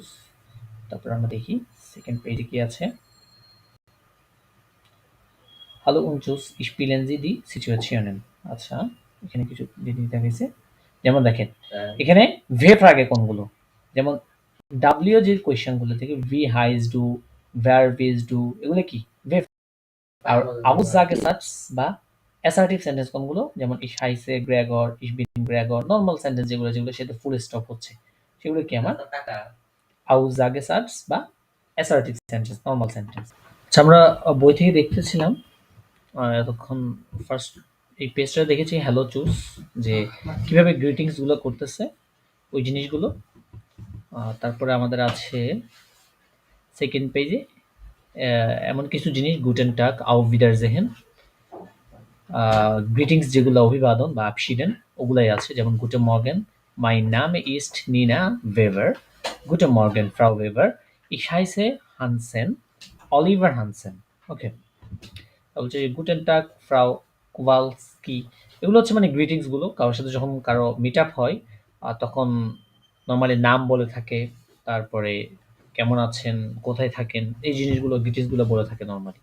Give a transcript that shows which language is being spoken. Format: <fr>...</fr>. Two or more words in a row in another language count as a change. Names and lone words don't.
<bn>তারপর আমরা দেখি সেকেন্ড পেজে কি আছে।</bn> <de>Hallo und Tschüss, spielen Sie die Situationen.</de> <bn>আচ্ছা, এখানে কিছু জিনিস দেখাইছে। যেমন দেখেন, এখানে verb আগে কোনগুলো? যেমন W যে কোয়েশ্চেনগুলো থেকে</bn> <de>wie heißt du, wer bist du</de> <bn>এগুলো কি? verb। আর Aussagesatz বা</bn> <en>assertive sentence</en> <bn>কোনগুলো?</bn> <de>যেমন ich heiße Gregor, ich bin Gregor,</de> <en>normal sentence</en> <bn>যেগুলো সেটা</bn> <en>full stop</en> <bn>হচ্ছে। সেগুলো কি আমার? Aussagesatz বা</bn> <en>assertive sentence, normal sentence.</en> <bn>আচ্ছা, আমরা বই থেকে দেখতেছিলাম এতক্ষণ ফার্স্ট এই পেজটা দেখেছি হ্যালো চুজ, যে কিভাবে গ্রিটিংস গুলো করতেছে ওই জিনিসগুলো। তারপরে আমাদের আছে সেকেন্ড পেজে এমন কিছু জিনিস</bn> <de>Guten Tag, auf Wiedersehen,</de> <bn>গ্রিটিংস যেগুলো অভিবাদন বা আবশিডেন ওগুলাই আছে।</bn> <de>যেমন Guten Morgen, mein Name ist Nina Weber, Guten Morgen Frau Weber, ich heiße হানসেন, অলিভার হানসেন।</de> <bn>ওকে, বলছে</bn> <de>Guten Tag Frau Kowalski,</de> <bn>এগুলো হচ্ছে মানে গ্রিটিংস গুলো কারোর সাথে যখন কারো</bn> <en>meet up</en> <bn>হয় তখন নর্মালি নাম বলে থাকে, তারপরে কেমন আছেন, কোথায় থাকেন, এই জিনিসগুলো গ্রিটিংস গুলো বলে থাকে নর্মালি।</bn>